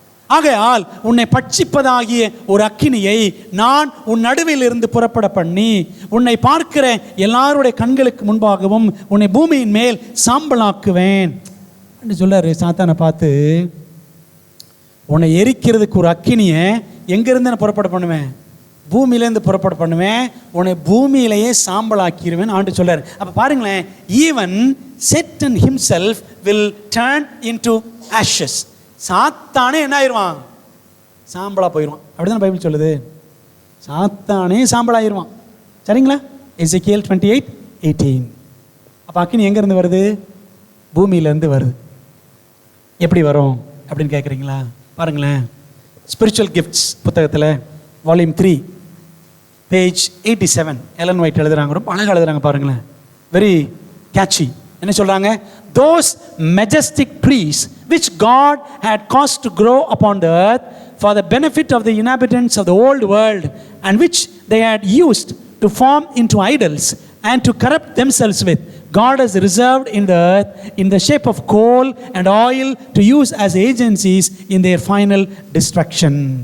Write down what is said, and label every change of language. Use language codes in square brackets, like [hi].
[ta] ஆகையால் உன்னை பட்சிப்பதாகிய ஒரு அக்கினியை நான் உன் நடுவில் இருந்து புறப்பட பண்ணி உன்னை பார்க்கிற எல்லாருடைய கண்களுக்கு முன்பாகவும் உன்னை பூமியின் மேல் சாம்பலாக்குவேன் என்று சொல்றாரு. சாத்தானை பார்த்து, உன்னை எரிக்கிறதுக்கு ஒரு அக்கினியை எங்கிருந்து நான் புறப்பட பண்ணுவேன், பூமியிலேருந்து புறப்பட பண்ணுவேன், உன்னை பூமியிலேயே சாம்பலாக்கிடுவேன் ஆண்டு சொல்றாரு. அப்போ பாருங்களேன், [en] Even Satan himself will turn into ashes. [ta] சாத்தானே என்ன ஆயிடுவான், சாம்பலா போயிடுவான். அப்படிதான் பைபிள் சொல்லுது. சாத்தானே சாம்பலாயிருவான். சரிங்களா? எசேக்கியேல் 28:18. அப்போ அக்கினி எங்கேருந்து வருது, பூமியிலேருந்து வருது. எப்படி வரும் அப்படின்னு கேட்குறீங்களா? பாருங்களேன், ஸ்பிரிச்சுவல் கிஃப்ட்ஸ் புத்தகத்தில் வால்யூம் 3 பேஜ் 87 எலன் ஒயிட் எழுதுறாங்க. ரொம்ப அழகாக எழுதுறாங்க பாருங்களேன், வெரி கேட்சி. என்ன சொல்றாங்க? [en] Those majestic trees which God had caused to grow upon the earth for the benefit of the inhabitants of the old world, and which they had used to form into idols and to corrupt themselves with, God has reserved in the earth in the shape of coal and oil to use as agencies in their final destruction.